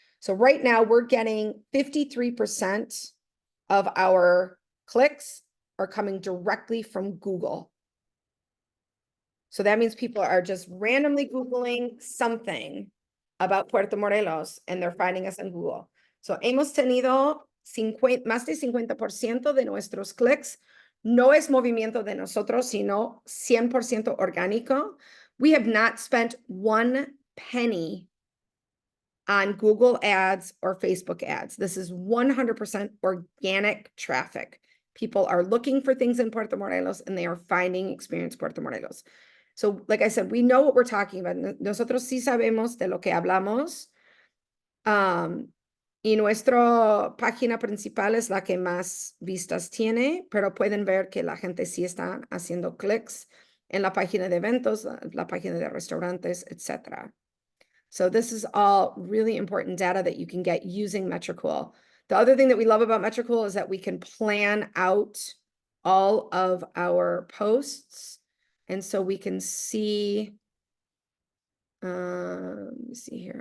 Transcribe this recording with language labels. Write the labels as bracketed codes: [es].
[en] So right now we're getting 53% of our clicks are coming directly from Google. So that means people are just randomly Googling something about Puerto Morelos and they're finding us on Google. [es] So hemos tenido más de 50% de nuestros clics. No es movimiento de nosotros, sino 100% orgánico. [en] We have not spent one penny on Google ads or Facebook ads. This is 100% organic traffic. People are looking for things in Puerto Morelos and they are finding Experience Puerto Morelos. So, like I said, we know what we're talking about. [es] Nosotros sí sabemos de lo que hablamos. Y nuestra página principal es la que más vistas tiene, pero pueden ver que la gente sí está haciendo clics en la página de eventos, la página de restaurantes, etc. [en] So this is all really important data that you can get using Metricool. The other thing that we love about Metricool is that we can plan out all of our posts. And so we can see, let me see here.